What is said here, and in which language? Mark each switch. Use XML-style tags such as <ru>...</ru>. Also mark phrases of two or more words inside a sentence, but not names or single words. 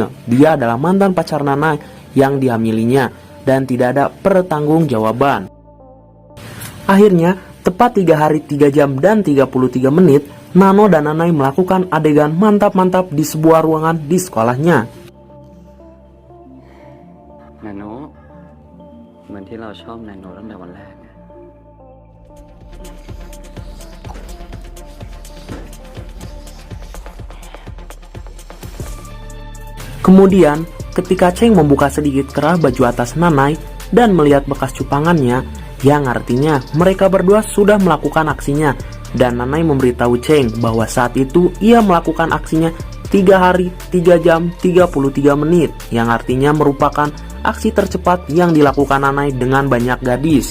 <id>Dia adalah mantan pacar Nanai yang dihamilinya dan tidak ada pertanggungjawaban. Akhirnya, tepat 3 hari 3 jam dan 33 menit, Nano dan Nanai melakukan adegan mantap-mantap di sebuah ruangan di sekolahnya. Nano,</id> <th>เหมือนที่เราชอบNanoตั้งแต่วันแรก</th> <id>Kemudian, ketika Cheng membuka sedikit kerah baju atas Nanai dan melihat bekas cupangannya, yang artinya mereka berdua sudah melakukan aksinya, dan Nanai memberitahu Cheng bahwa saat itu ia melakukan aksinya 3 hari, 3 jam, 33 menit, yang artinya merupakan aksi tercepat yang dilakukan Nanai dengan banyak gadis.</id>